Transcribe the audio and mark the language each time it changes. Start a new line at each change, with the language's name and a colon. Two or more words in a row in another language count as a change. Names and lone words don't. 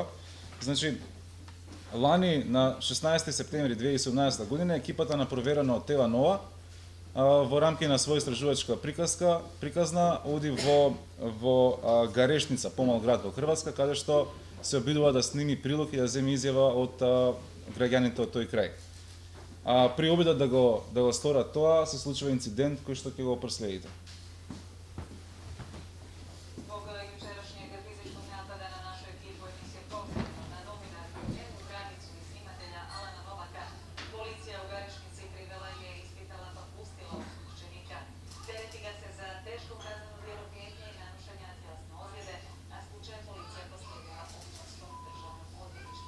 Macedonian: Значи, лани на 16 септември 2017 година екипата на проверено од Тела Нова во рамки на своја истражувачка приказна оди во Гарешница, помал град во Хрватска, каде што се обидува да сними прилог и да земе изјава од граѓаните од тој крај. При обидот да го сторат тоа, се случува инцидент кој што ќе го проследите.
Croatian: Zbog jučerašnjeg fizičkog napada na našu ekipu emisije Konkretno na novinarku Emu Granicu i snimatelja Alana Novaka, policija u Garešnici privela je, ispitala pa pustila osumnjičenika. Tereti ga se za teško kazneno djelo prijetnje i nanošenja tjelesne ozljede, a slučaj policija proslijedila Općinskom državnom odvjetništvu.